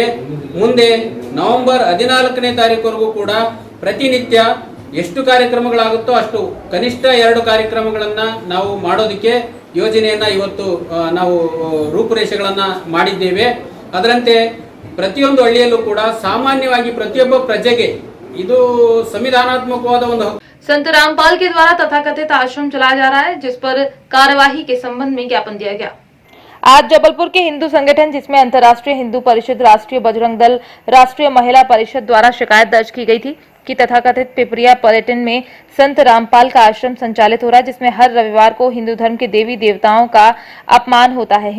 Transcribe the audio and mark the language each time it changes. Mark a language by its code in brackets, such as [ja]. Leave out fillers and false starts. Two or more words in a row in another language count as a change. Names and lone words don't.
[kn] ಮುಂದೆ ನವೆಂಬರ್ 14ನೇ ತಾರೀಕುವರೆಗೂ ಕೂಡ ಪ್ರತಿನಿತ್ಯ ಎಷ್ಟು ಕಾರ್ಯಕ್ರಮಗಳಾಗುತ್ತೋ ಅಷ್ಟು ಕನಿಷ್ಠ 2 ಕಾರ್ಯಕ್ರಮಗಳನ್ನು ನಾವು ಮಾಡೋದಕ್ಕೆ ಯೋಜನೆಯನ್ನ ಇವತ್ತು ನಾವು ರೂಪುರೇಷೆಗಳನ್ನ ಮಾಡಿದ್ದೇವೆ. ಅದರಂತೆ ಪ್ರತಿಯೊಂದು ಹಳ್ಳಿಯಲ್ಲೂ ಕೂಡ ಸಾಮಾನ್ಯವಾಗಿ ಪ್ರತಿಯೊಬ್ಬ ಪ್ರಜೆಗೆ ಇದು ಸಂವಿधानात्मकವಾದ ಒಂದು [hi] संत रामपाल के द्वारा तथाकथित आश्रम चलाया जा रहा है, जिस पर कार्यवाही के संबंध में ज्ञापन दिया गया। आज जबलपुर के हिंदू संगठन जिसमें अंतर्राष्ट्रीय हिंदू परिषद, राष्ट्रीय बजरंग दल, राष्ट्रीय महिला परिषद द्वारा शिकायत दर्ज की गई थी कि तथाकथित पिपरिया पर्यटन में संत रामपाल का आश्रम संचालित हो रहा है, जिसमें हर रविवार को हिंदू धर्म के देवी देवताओं का अपमान होता है।